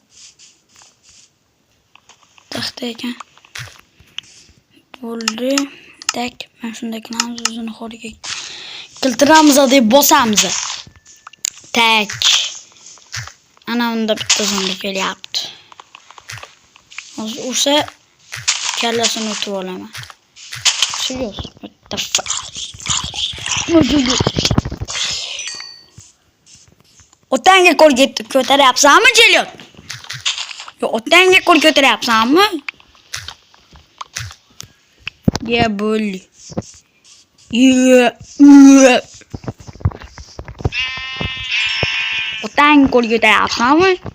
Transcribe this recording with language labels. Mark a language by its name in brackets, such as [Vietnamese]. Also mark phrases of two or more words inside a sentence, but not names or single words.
[Uzbek] Taxta ekan. Bo'ldi. Tak, mana shunday qilamiz, o'zini xoriga keltiramiz deb bosamiz. Tak. Ana unda bitta zombi kelyapti. Hozir o'sha kallasini o'tib olaman. [English] Serious. What the fuck? [Uzbek] Otangga qo'l ko'taryapsanmi, Jeliot? Yo, otangga qo'l ko'taryapsanmi? Ya bo'ldi. Otangga qo'l ko'taryapsanmi?